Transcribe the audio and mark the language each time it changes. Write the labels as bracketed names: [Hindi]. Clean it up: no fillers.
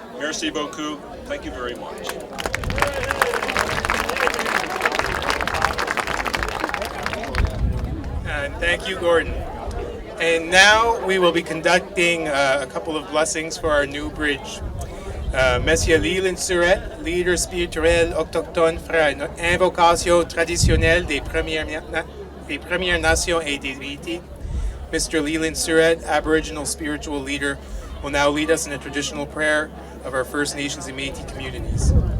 [French] Merci beaucoup. [English] Thank you very much. And thank you, Gordon. And now we will be conducting a couple of blessings for our new bridge. [French] Monsieur Leland Surette, leader spirituel autochtone, fera une invocation traditionnelle des Premières Nations et des Métis. [English] Mr. Leland Surette, Aboriginal spiritual leader, will now lead us in a traditional prayer of our First Nations and Métis communities.